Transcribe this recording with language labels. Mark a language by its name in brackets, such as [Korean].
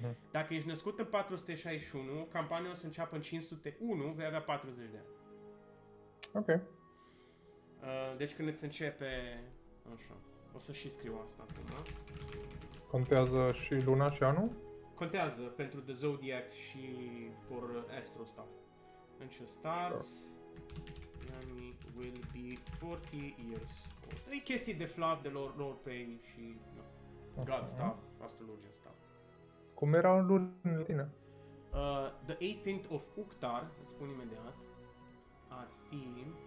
[Romanian] Dacă ești născut în 461, campania o să înceapă în 501, vei avea 40 de ani. [English] Ok. [Romanian] Deci când îți începe... Așa. O să și scriu asta acum. Contează și luna și anul? Contează pentru The Zodiac și [English] for Astro stuff. When she starts, Yami will be 40 years old. [Romanian] E chestii de fluff, de roleplay și [English] God stuff, [Romanian] astrologia stuff. Cum era lunile tine? [English] The 18th of [Romanian] Ukhtar, îți spun imediat, ar fi...